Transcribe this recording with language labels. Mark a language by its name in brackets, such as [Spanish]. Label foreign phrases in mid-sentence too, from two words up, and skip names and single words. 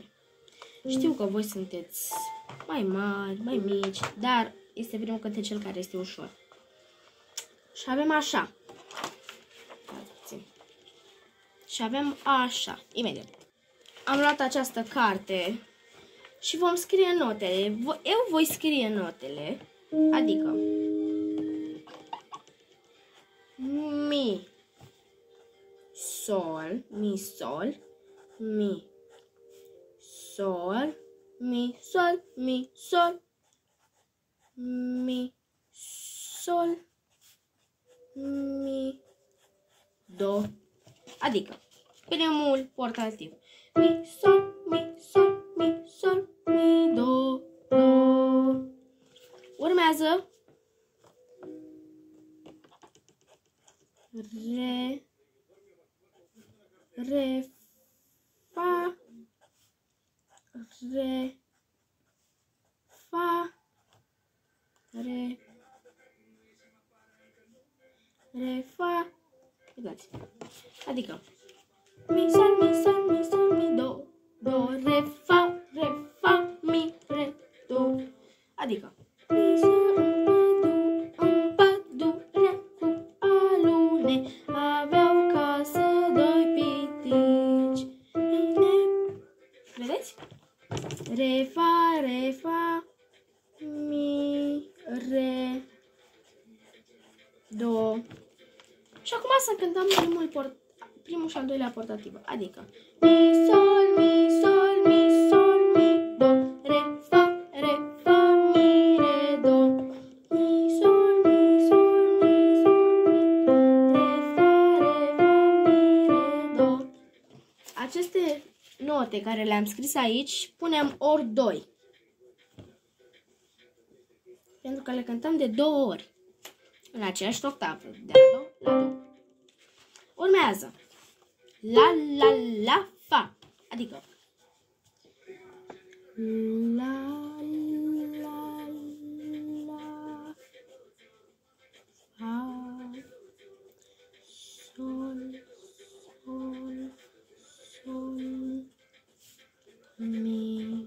[Romanian] Știu că voi sunteți mai mari, mai mici, dar este primul cântecel care este ușor. Și avem așa. Și avem așa. Imediat. Am luat această carte și vom scrie notele. Eu voi scrie notele, adică mi, sol, mi, sol, mi, sol, mi, sol, mi, sol, mi, sol, mi, do. Adică primul portativ. Mi, sol, mi, sol, mi, sol, mi, do, do. Urmează re, re, fa, re, fa, re, re, fa. Uitați. Adică mi, sol, mi, sol, mi, sol, mi, do, do, re, fa, mi, re, do. Adică mi, sol, un pădu, re, cu alune, aveau casă doi pitici. Vedeți? Re, fa, mi, re, do. Și acum să cântăm primul și al doilea portativ. Adică mi, sol, mi, sol, mi, sol, mi, do, re, fa, mi, re, do. Mi, sol, mi, sol, mi, sol, mi, re, fa, mi, re, do. Aceste note care le-am scris aici, punem ori 2. Pentru că le cântăm de 2 ori. În aceeași octavă. De la do la do. Urmează la, la, la, fa. Adică la, la, la, fa, sol, sol, sol, mi.